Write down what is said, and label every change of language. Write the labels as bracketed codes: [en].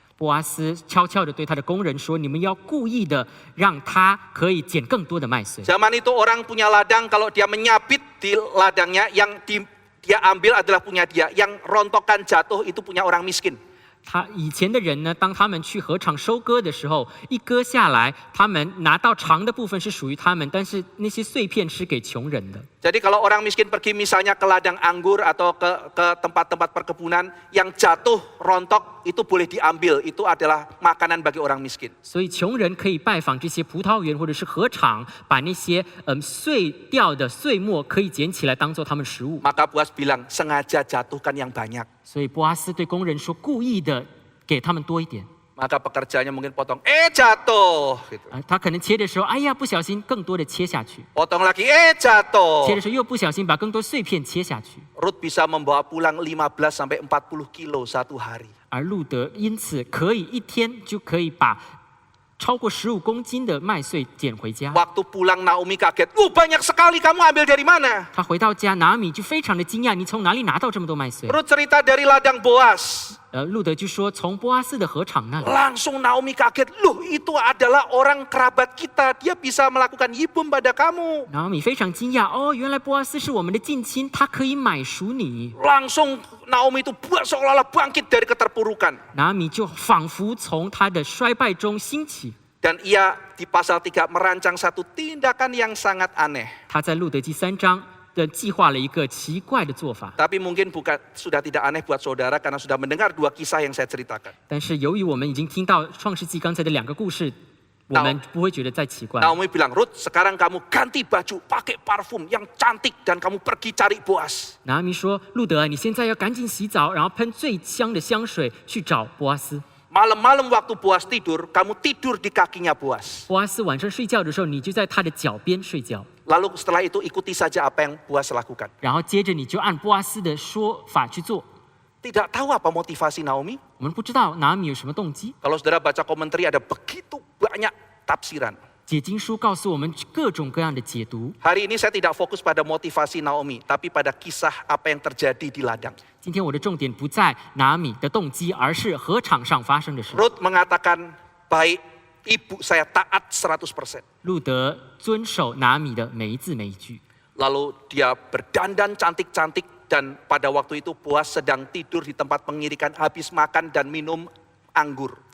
[zh] 波阿斯悄悄地对他的工人说：“你们要故意的让他可以捡更多的麦穗。” [id] Zaman itu orang punya ladang, kalau dia menyabit di ladangnya, yang dia ambil adalah punya dia. Yang rontokan jatuh itu punya orang miskin. [zh] 以前的人呢，当他们去禾场收割的时候，一割下来，他们拿到长的部分是属于他们，但是那些碎片是给穷人的。 [id] Jadi kalau orang miskin pergi misalnya ke ladang anggur atau ke tempat-tempat perkebunan, yang jatuh rontok itu boleh diambil, itu adalah makanan bagi orang miskin. [zh] 所以穷人可以拜访这些葡萄园或者是禾场，把那些碎掉的碎末可以捡起来当做他们食物。 [id] Maka Boas bilang, sengaja jatuhkan yang banyak. [zh] 所以波阿斯对工人说，故意的给他们多一点。 [id] Maka pekerjaannya mungkin potong, jatuh. Gitu. [zh] 他可能切的时候，哎呀，不小心更多的切下去； [id] Potong lagi, jatuh. [zh] 切的时候又不小心把更多碎片切下去。 [id] Rut bisa membawa pulang 15 sampai 40 kilo satu hari. [zh] 而路德因此可以一天就可以把超过15公斤的麦穗捡回家。 [id] Waktu pulang Naomi kaget, banyak sekali kamu ambil dari mana? [zh] 他回到家，拿米就非常的惊讶，你从哪里拿到这么多麦穗？ [id] Rut cerita dari ladang Boas. [zh] 路德就说从波阿斯的禾场那里。 [id] Langsung Naomi kaget, itu adalah orang kerabat kita, dia bisa melakukan yibum pada kamu. [zh] 拿米非常惊讶，哦，原来波阿斯是我们的近亲，他可以买赎你。 [id] Langsung Naomi itu seolah-olah bangkit dari keterpurukan. [zh] 拿米就仿佛从他的衰败中兴起。 [id] Dan ia di pasal 3 merancang satu tindakan yang sangat aneh. [zh] 他在路德记3章的计划了一个奇怪的做法， [id] Tapi mungkin sudah tidak aneh buat saudara karena sudah mendengar 2 kisah yang saya ceritakan. [zh] 但是由于我们已经听到创世纪刚才的2个故事，我们不会觉得再奇怪。 [id] Naomi bilang, Rut, sekarang kamu ganti baju, pakai parfum yang cantik dan kamu pergi cari Boas. [zh] 拿米说：“路德，你现在要赶紧洗澡，然后喷最香的香水去找波阿斯。 [id] Malam-malam waktu Boas tidur, kamu tidur di kakinya Boas. [zh] 波阿斯晚上睡觉的时候，你就在他的脚边睡觉， [id] Lalu setelah itu ikuti saja apa yang Boas lakukan. [zh] 然后接着你就按波阿斯的说法去做。 [id] Tidak tahu apa motivasi Naomi. [zh] 我们不知道拿米有什么动机。 [id] Kalau saudara baca komentari ada begitu banyak tafsiran. [zh] 解经书告诉我们各种各样的解读。 [id] Hari ini saya tidak fokus pada motivasi Naomi, tapi pada kisah apa yang terjadi di ladang. [zh] 今天我的重点不在拿米的动机，而是禾场上发生的事。 [id] Rut mengatakan, baik ibu saya taat 100%. [zh] 路德遵守拿米的每一字每一句。 [id] Lalu dia berdandan cantik-cantik dan pada waktu itu Boas sedang tidur di tempat pengirikan habis makan dan minum anggur.